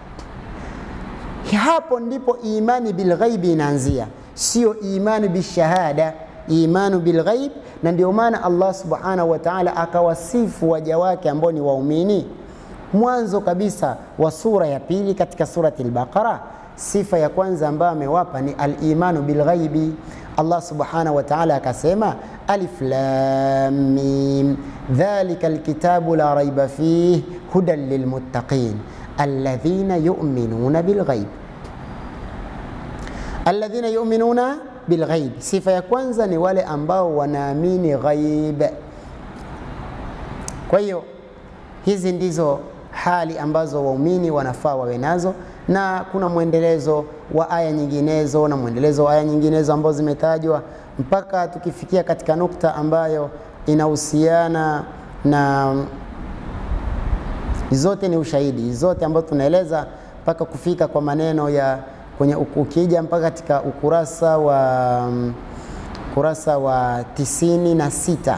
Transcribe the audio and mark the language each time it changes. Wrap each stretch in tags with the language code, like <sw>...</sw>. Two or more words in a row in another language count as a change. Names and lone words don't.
<sw>Hapo ndipo imani</sw> <ar>بالغيب</ar> <sw>inaanzia, sio imani bishahada, imani</sw> <ar>بالغيب.</ar> <sw>Na ndio maana</sw> <ar>الله سبحانه وتعالى</ar> <sw>akawasifu waja wake ambao ni waumini mwanzo kabisa wa sura ya pili katika surati al-Baqara. Sifa ya kwanza ambayo amewapa ni</sw> <ar>الإيمان بالغيب. الله سبحانه وتعالى akasema الم ذلك الكتاب لا ريب فيه هدى للمتقين الذين يؤمنون بالغيب. الذين يؤمنون بالغيب,</ar> <sw>sifa ya kwanza ni wale ambao wanaamini ghaib. Kwa hiyo hizi ndizo hali ambazo waumini wanafaa wawe nazo, na kuna mwendelezo wa aya nyinginezo na mwendelezo wa aya nyinginezo ambazo zimetajwa mpaka tukifikia katika nukta ambayo inahusiana na zote ni ushahidi, zote ambazo tunaeleza mpaka kufika kwa maneno ya kwenye ukija mpaka katika ukurasa wa 96.</sw>